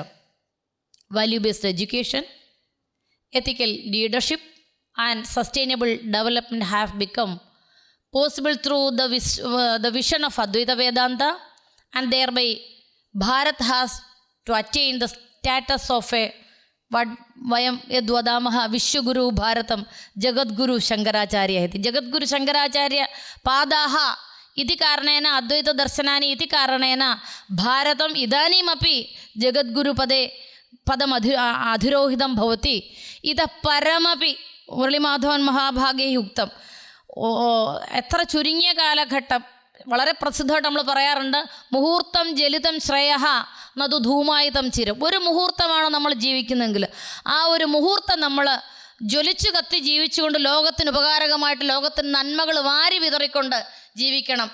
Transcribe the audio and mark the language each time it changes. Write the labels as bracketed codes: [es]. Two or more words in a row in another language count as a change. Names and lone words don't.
[en] Value-based education, ethical leadership, and sustainable development have become possible through the vision of Advaita Vedanta, and thereby Bharat has to attain the status of a what [sa] वयं यद्वदामः विश्वगुरु भारतम् जगद्गुरु शङ्कराचार्य इति. जगद्गुरु शङ्कराचार्य पादाः इति कारणेन अद्वैत दर्शनानि इति कारणेन भारतम् इदानीमपि जगद्गुरु पदम् अधिरोहितम् भवति. इतः परमपि मुरलीमाधवन् महाभागे युक्तम्. [ml] എത്ര ചുരുങ്ങിയ കാലഘട്ടം, വളരെ പ്രസിദ്ധമായിട്ട് നമ്മൾ പറയാറുണ്ട്, [sa] മുഹൂർത്തം ജലിതം ശ്രേയഃ നതു ധൂമായിതം ചിരം. [ml] ഒരു മുഹൂർത്തമാണ് നമ്മൾ ജീവിക്കുന്നെങ്കിൽ ആ ഒരു മുഹൂർത്തം നമ്മൾ ജ്വലിച്ചു കത്തി ജീവിച്ചുകൊണ്ട് ലോകത്തിന് ഉപകാരകമായിട്ട് ലോകത്തിന് നന്മകൾ വാരി വിതറിക്കൊണ്ട് ജീവിക്കണം.